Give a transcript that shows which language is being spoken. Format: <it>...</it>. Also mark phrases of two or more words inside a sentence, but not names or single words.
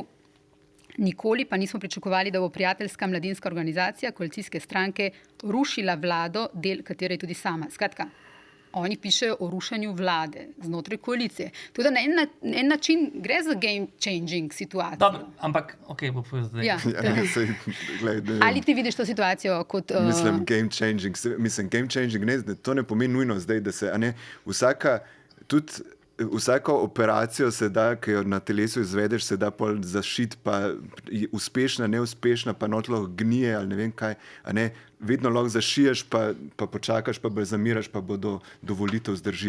<sl>Nikoli pa nismo pričakovali, da bo prijateljska mladinska organizacija koalicijske stranke rušila vlado, del katere je tudi sama. Skratka, oni pišejo o rušenju vlade znotraj koalicije. Tudi na en način gre za</sl> <en>game changing</en> <sl>situacijo. Dobro, ampak, bo povedal zdaj. Ja. Ali ti vidiš to situacijo kot... Mislim,</sl> <en>game changing. Game changing,</en> <sl>to ne pomeni nujno zdaj, da se, vsako operacijo se da, ki jo na telesu izvedeš, se da pol zašiti, pa uspešna, neuspešna, pa notlo gnije ali ne vem kaj. Vedno lahko zašiješ, pa počakaš, pa zamiraš, pa bo do volitev zdrži.</sl>